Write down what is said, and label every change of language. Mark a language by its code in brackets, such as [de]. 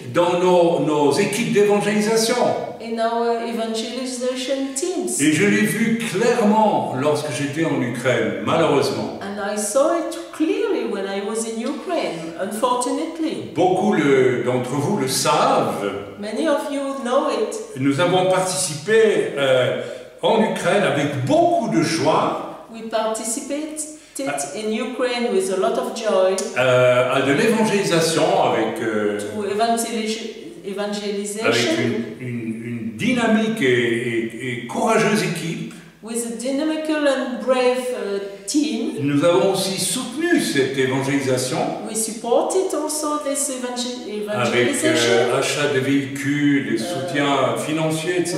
[fr] dans nos équipes d'évangélisation. [en] in our evangelization teams. [fr] Et je l'ai vu clairement lorsque j'étais en Ukraine, malheureusement. [en] And I saw it clearly when I was in Ukraine, unfortunately. [fr] Beaucoup d'entre vous le savent. [en] Many of you know it. [fr] Nous avons participé en Ukraine avec beaucoup de joie [en] We participated in Ukraine with a lot of joy [fr] à de l'évangélisation avec [en] to evangelization [fr] une dynamique et courageuse équipe. [en] with a dynamical and brave team. [fr] Nous avons aussi soutenu cette évangélisation [en] We supported also this [fr] avec [en] evangelization [fr] achat de véhicules, des soutiens financiers, etc.